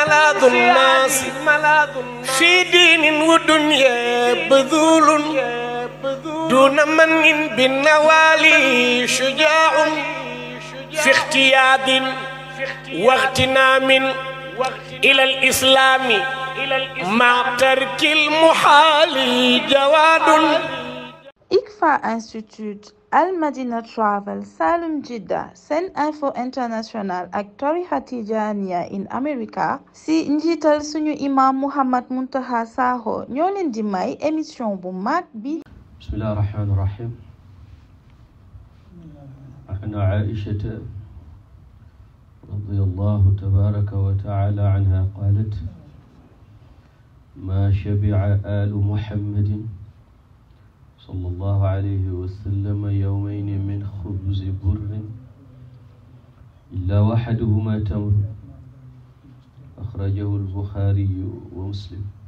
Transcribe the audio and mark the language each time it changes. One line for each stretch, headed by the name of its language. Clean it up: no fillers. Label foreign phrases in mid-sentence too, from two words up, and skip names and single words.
Arabic: ملاذ الناس في دين ودنيا بذول دون من بالنوالي شجاع في اختياد واغتنام إلى الإسلام مع ترك المحال جواد.
Wolof: ICFA Institute, Al Madina Travel, Salum Jidda, Sen Info International ak tarixa Tijaaniya
English: in America
Wolof: si njiital suñu imam Mountakha SAKHO ñoo leen di may émission bu mag bi.
Arabic: بسم الله الرحمن الرحيم. عن عائشة رضي الله تبارك وتعالى عنها قالت ما شبع آل محمد صلى الله عليه وسلم يومين من خبز بر إلا وحدهما تمر أخرجه البخاري ومسلم.